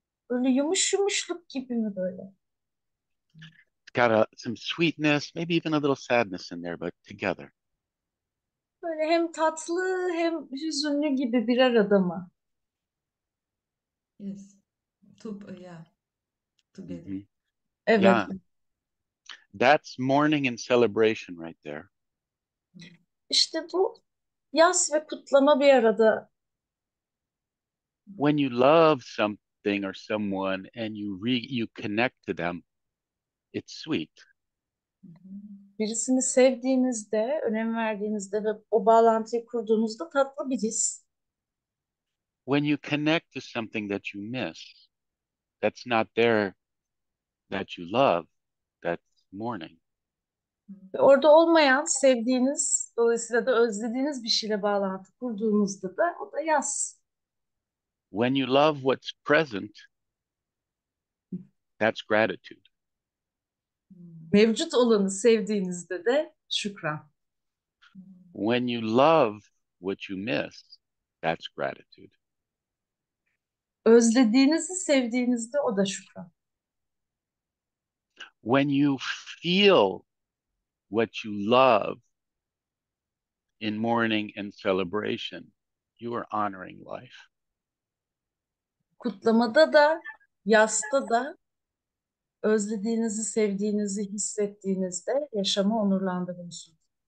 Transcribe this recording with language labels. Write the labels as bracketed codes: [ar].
[tr] Böyle yumuş yumuşluk gibi mi böyle? [en] It's got some sweetness, maybe even a little sadness in there, but together. [tr] Böyle hem tatlı hem hüzünlü gibi bir arada mı? [en] Yes. Yeah. Together. Mhm. [tr] Evet. [en] Yeah, that's mourning and celebration right there. [tr] İşte bu yas ve kutlama bir arada. [en] When you love something or someone and you connect to them, it's sweet. Hı hı. [tr] Birisini sevdiğinizde, önem verdiğinizde ve o bağlantıyı kurduğunuzda tatlı bir his. [en] When you connect to something that you miss, that's not there, that you love, that's mourning. [tr] Ve orada olmayan, sevdiğiniz, dolayısıyla da özlediğiniz bir şeyle bağlantı kurduğunuzda da o da yas. [en] When you love what's present, that's gratitude. [tr] Mevcut olanı sevdiğinizde de şükran. [en] When you love what you miss, that's gratitude. [tr] Özlediğinizi sevdiğinizde o da şükran. [en] When you feel what you love in mourning and celebration, you are honoring life. [tr] Kutlamada da, yasta da özlediğinizi, sevdiğinizi hissettiğinizde yaşamı onurlandırıyorsunuz.